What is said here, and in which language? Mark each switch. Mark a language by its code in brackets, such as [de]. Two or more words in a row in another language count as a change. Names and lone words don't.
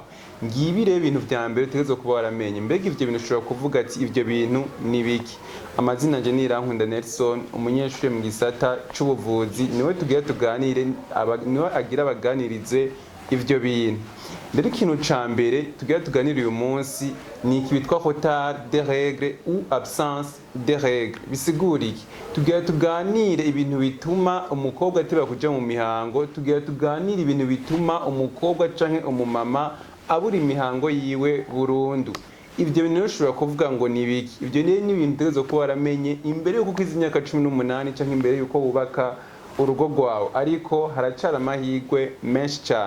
[rn] Ngibi rero ibintu vya mbere utegezwa kuba waramenye. Mbega ivyo bintu ushobora kuvuga ati ivyo bintu ni biki? Amazina nje ni Irankunda Nelson, umunyeshuri mu gisata c'ubuvuzi, niwe tugiye tuganire niwe agira abaganirize ivyo bintu. Rero ikintu ca mbere tugiye tuganira uyu munsi ni iki bitwa [fr] retard des règles ou absence des règles. [rn] Bisigura iki? Tugiye tuganire ibintu bituma umukobwa ateba kuja mu mihango, tugiye tuganire ibintu bituma umukobwa canke umumama abura imihango yiwe burundu. Ivyo bintu ushobora kuvuga ngo ni biki? Ivyo ni ibintu utegezwa kuba waramenye imbere y'uko kwiza imyaka 18 canke imbere y'uko wubaka urugo rwawe, ariko haracara amahirwe menshi cyane.